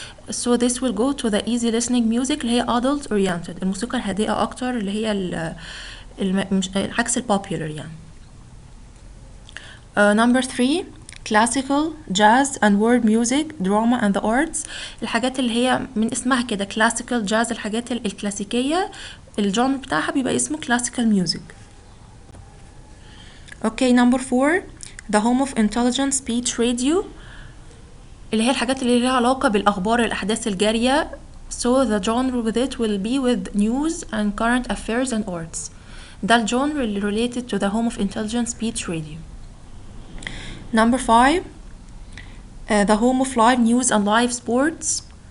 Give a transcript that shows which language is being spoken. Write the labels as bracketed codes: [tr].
[en] So this will go to the easy listening music اللي هي adult oriented [ar] الموسيقى الهادئة أكتر اللي هي عكس [en] popular يعني. Number 3, classical, jazz and world music, drama and the arts [ar] الحاجات اللي هي من اسمها كده [en] classical jazz [ar] الحاجات الكلاسيكية الجانر بتاعها بيبقى اسمه [en] classical music. Okay, number 4, the home of intelligent speech radio [ar] اللي هي الحاجات اللي ليها علاقة بالأخبار الأحداث الجارية. [en] So the genre with it will be with news and current affairs and arts. [ar] ده الجانر اللي [en] related to the home of intelligent speech radio. Number 5, the home of live news and live sports.